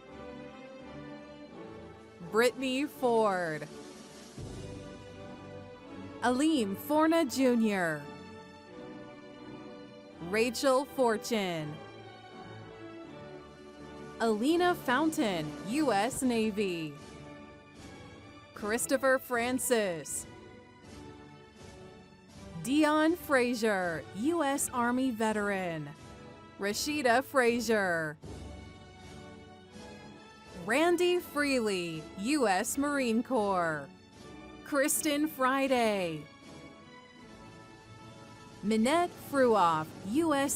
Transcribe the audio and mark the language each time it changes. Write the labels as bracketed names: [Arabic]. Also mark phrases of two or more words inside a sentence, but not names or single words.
[English] Brittany Ford, Aleem Forna Jr., Rachel Fortune, Alina Fountain, U.S. Navy, Christopher Francis, Dion Frazier, U.S. Army veteran, Rashida Frazier, Randy Freely, U.S. Marine Corps, Kristen Friday, Minette Fruoff, U.S.